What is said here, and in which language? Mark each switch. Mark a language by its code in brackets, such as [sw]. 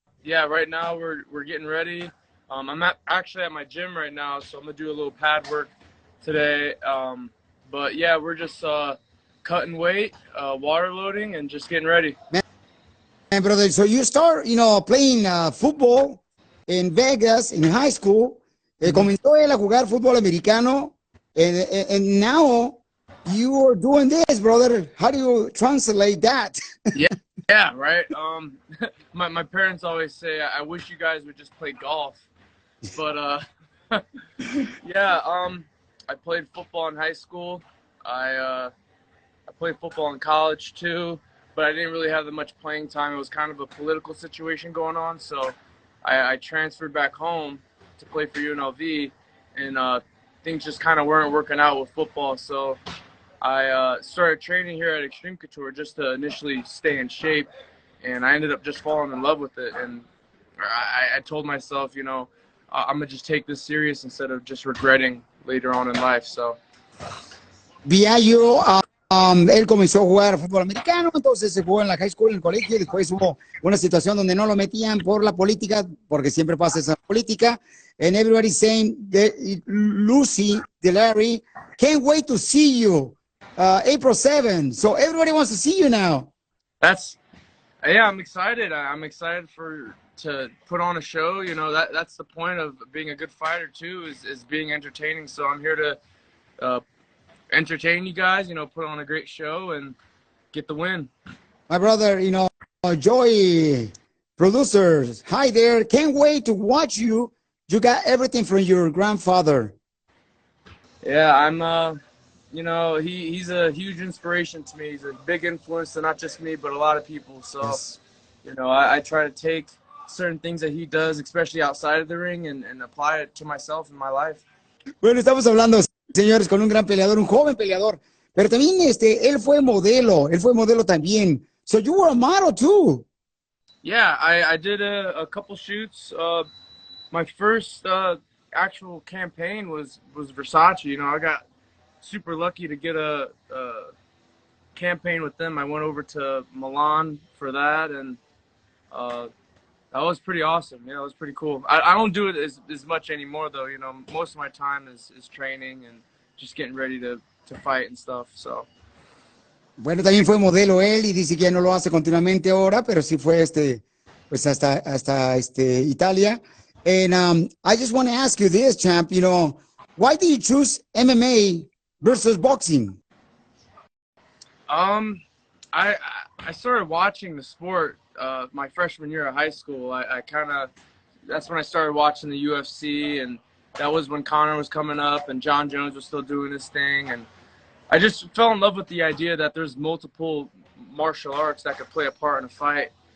[en] Right now we're getting ready. I'm actually at my gym right now, so I'm gonna do a little pad work today. But yeah, we're just cutting weight, water loading, and just getting ready. Man, brother, so you start, playing football in Vegas in high school. [es] Comenzó él a jugar fútbol americano, [en] and now you are doing this, brother. How do you translate that? Yeah, right. My parents always say, I wish you guys would just play golf. But yeah, I played football in high school. I played football in college too, but I didn't really have that much playing time. It was kind of a political situation going on, so I transferred back home to play for UNLV, and things just kind of weren't working out with football. So I started training here at Extreme Couture just to initially stay in shape, and I ended up just falling in love with it. And I told myself, I'm gonna just take this serious instead of just regretting later on in life. So [es] Biaggio, él comenzó a jugar fútbol americano, entonces se jugó en la [en] high school, [es] en el colegio, y después hubo una situación donde no lo metían por la política, porque siempre pasa esa política. [en] And everybody's saying that Lucy, Larry, can't wait to see you April 7. So everybody wants to see you now. I'm excited. I'm excited to put on a show. That's the point of being a good fighter too, is being entertaining. So I'm here to entertain you guys, put on a great show and get the win. My brother, Joy producers, hi there. Can't wait to watch you. You got everything from your grandfather. Yeah, I'm he's a huge inspiration to me. He's a big influence to not just me, but a lot of people. So, Yes. I try to take certain things that he does, especially outside of the ring, and apply it to myself in my life. [es] Bueno, estamos hablando, señores, con un gran peleador, un joven peleador, pero también él fue modelo también. [en] So you were a model too. Yeah, I did a couple shoots. My first actual campaign was Versace. I got super lucky to get a campaign with them. I went over to Milan for that, and that was pretty awesome. It was pretty cool. I don't do it as much anymore, though. Most of my time is training and just getting ready to fight and stuff. So. [es] Bueno, también fue modelo él y dice que ya no lo hace continuamente ahora, pero sí fue pues hasta Italia. [en] And I just want to ask you this, champ. Why did you choose MMA versus boxing? I started watching the sport my freshman year of high school. That's when I started watching the UFC, and that was when Conor was coming up and John Jones was still doing his thing, and I just fell in love with the idea that there's multiple martial arts that could play a part in a fight.